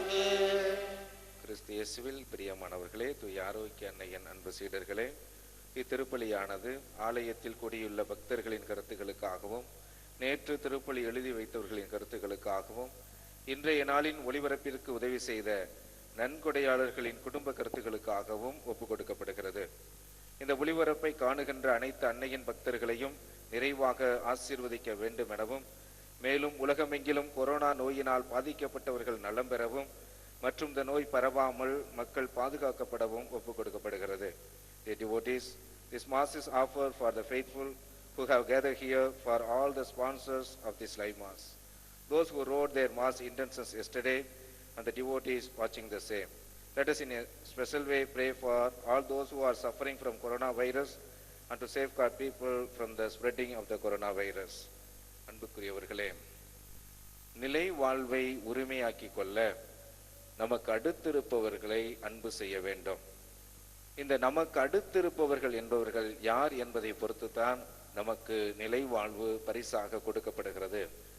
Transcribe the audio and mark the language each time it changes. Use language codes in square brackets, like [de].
[ta] கிறிஸ்து இயேசுவில் பிரியமானவர்களே, தூய ஆரோக்கிய அன்னையின் அன்பு சீடர்களே, இத்திருப்பலியானது ஆலயத்தில் கூடியுள்ள பக்தர்களின் கருத்துக்களுக்காகவும் நேற்று திருப்பலி எழுதி வைத்தவர்களின் கருத்துக்களுக்காகவும் இன்றைய நாளின் ஒளிபரப்பிற்கு உதவி செய்த நன்கொடையாளர்களின் குடும்ப கருத்துக்களுக்காகவும் ஒப்புக் கொடுக்கப்படுகிறது. இந்த ஒளிபரப்பை காணுகின்ற அனைத்து அன்னையின் பக்தர்களையும் நிறைவாக ஆசீர்வதிக்க வேண்டும் எனவும், மேலும் உலகமெங்கிலும் கொரோனா நோயினால் பாதிக்கப்பட்டவர்கள் நலம் பெறவும் மற்றும் இந்த நோய் பரவாமல் மக்கள் பாதுகாக்கப்படவும் ஒப்புக் கொடுக்கப்படுகிறது. [en] The devotees, this mass is offered for the faithful who have gathered here, for all the sponsors of this live mass, those who wrote their mass intentions yesterday, and the devotees watching the same. Let us in a special way pray for all those who are suffering from coronavirus and to safeguard people from the spreading of the coronavirus. [ta] அன்புக்குரியவர்களே, நிலை வாழ்வை உரிமையாக்கிக் கொள்ள நமக்கு அடுத்திருப்பவர்களை அன்பு செய்ய வேண்டும். இந்த நமக்கு அடுத்திருப்பவர்கள் என்பவர்கள் யார் என்பதை பொறுத்துத்தான் நமக்கு நிலை வாழ்வு பரிசாக கொடுக்கப்படுகிறது.